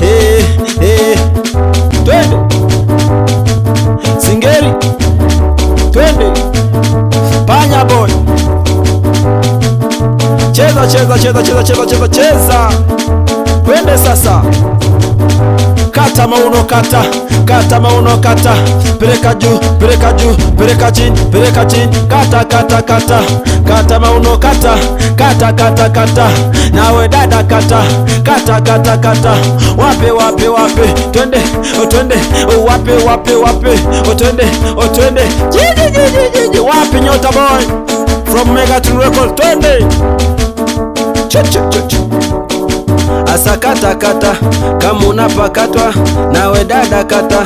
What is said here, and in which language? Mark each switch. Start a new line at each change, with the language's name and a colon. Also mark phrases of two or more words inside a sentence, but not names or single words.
Swahili: Twende singeli, twende panya boy. Cheza cheza cheza cheza cheza cheza cheza. Twende sasa, kata mauno kata, kata mauno kata. Peleka juu, peleka juu, peleka chini, peleka chini. Kata kata kata, kata mauno kata, kata kata kata. Nawe dada kata, kata kata kata. Wape wape wape, twende, twende. Wape wape wape, twende, twende. Jiji wape nyota
English: boy from
Swahili: Megatron Records, twende. Asa kata kata, kama unapakatwa nawe dada kata.